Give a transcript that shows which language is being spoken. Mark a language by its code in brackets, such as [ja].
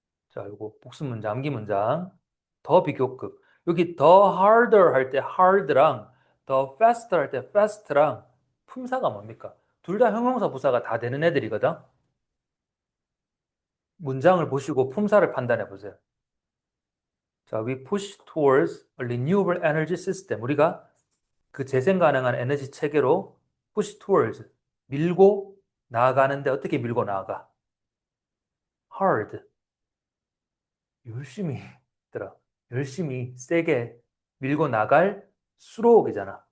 [ko] 자, 요거 복수 문장, 암기 문장. 더 비교급. 여기 더 harder 할 때 hard랑 더 faster 할 때 fast랑 품사가 뭡니까? 둘 다 형용사 부사가 다 되는 애들이거든. 문장을 보시고 품사를 판단해 보세요. [en] 자, we push towards a renewable energy system. [ko] 우리가 그 재생 가능한 에너지 체계로 [en] push towards [ko] 밀고 나아가는데 어떻게 밀고 나아가? hard. 열심히 들어. 열심히 세게 밀고 나갈 수록이잖아.